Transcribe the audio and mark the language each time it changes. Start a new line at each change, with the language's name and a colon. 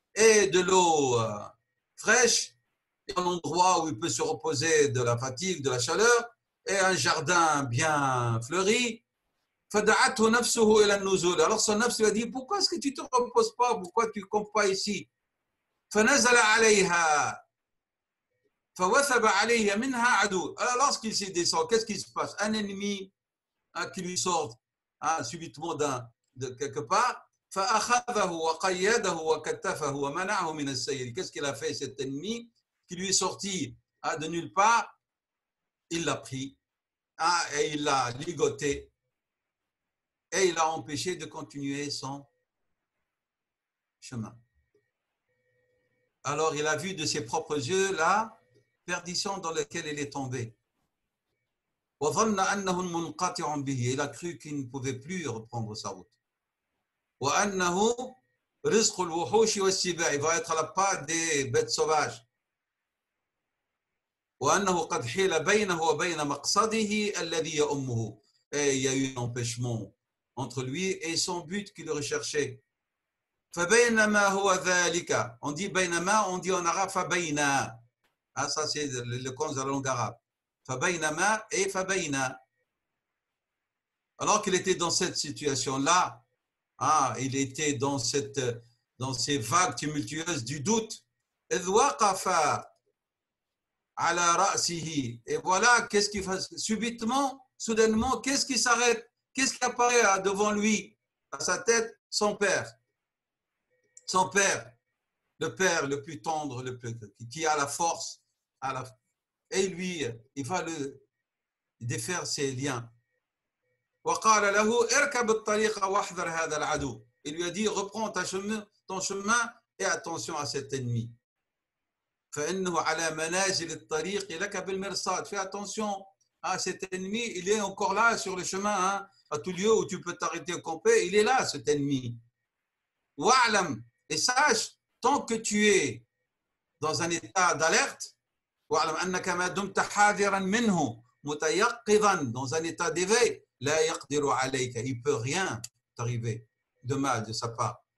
French: et de l'eau fraîche, et un endroit où il peut se reposer de la fatigue, de la chaleur, et un jardin bien fleuri.
Arabic: فدعته نفسه إلى النزول.
French: Alors son nafs lui a dit, pourquoi est-ce que tu ne te reposes pas? Pourquoi tu ne campes pas ici?
Arabic: فنزل عليها فوثب عليه منها عدو.
French: Alors lorsqu'il s'y descend, qu'est-ce qui se passe? Un ennemi qui lui sort subitement de quelque part.
Arabic: فأخذه وقيده وكتفه ومنعه من السير.
French: Qu'est-ce qu'il a fait cet ennemi qui lui est sorti de nulle part? Il l'a pris et il l'a ligoté et il l'a empêché de continuer son chemin. Alors il a vu de ses propres yeux la perdition dans laquelle il est tombé.
Arabic: وظن أنه منقطع به.
French: Il a cru qu'il ne pouvait plus reprendre sa route.
Arabic: وأنه رزق الوحوش والسباع.
French: Il va être à la part des bêtes sauvages.
Arabic: وأنه قد حيل بينه وبين مقصده الذي يؤمه.
French: Et il y a eu un empêchement entre lui et son but qu'il recherchait.
Arabic: فبينما هو ذلك.
French: On dit بينما, on dit en arabe فبينا. Ça c'est le cause de la langue arabe.
Arabic: فبينما et فبينا.
French: Alors qu'il était dans cette situation-là, il était dans ces vagues tumultueuses du doute.
Arabic: إذ وقف على رأسه.
French: Et voilà, qu'est-ce qui fait subitement, soudainement, qu'est-ce qui s'arrête? Qu'est-ce qui apparaît devant lui, à sa tête? Son père. Son père, le père le plus tendre, qui a la force, et lui, il va le défaire ses liens.
Arabic: وقال له اركب الطريق واحذر هذا العدو.
French: Il lui a dit, reprends ton chemin et attention à cet ennemi.
Arabic: فإنه على منازل الطريق لك بالمرصاد.
French: Fais attention à cet ennemi, il est encore là sur le chemin, à tout lieu où tu peux t'arrêter au camper, il est là cet ennemi.
Arabic: واعلم,
French: et sache, tant que tu es dans un état d'alerte,
Arabic: واعلم أنك ما دمت حاذرا منه متيقظا,
French: dans un état d'éveil,
Arabic: لا يقدر عليك,
French: il ne peut rien t'arriver de mal de sa part.